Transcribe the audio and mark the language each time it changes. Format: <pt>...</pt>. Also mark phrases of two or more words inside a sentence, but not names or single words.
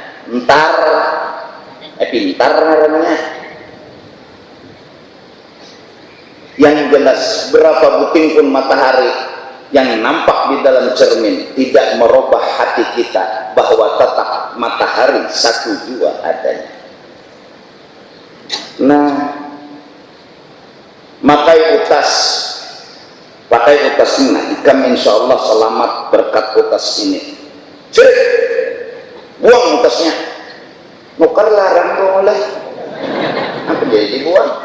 <id>Pintar namanya. Yang jelas berapa buting pun matahari yang nampak di dalam cermin tidak merubah hati kita bahwa tetap matahari 1 2 adanya. Nah,</id> <bjn>pakai utas ini, ikam</bjn> <ar>إن شاء الله</ar> <bjn>selamat berkat utas ini. Cek, buang utasnya. Nukar larang boleh.</bjn> <id>Apa dia dibuang?</id>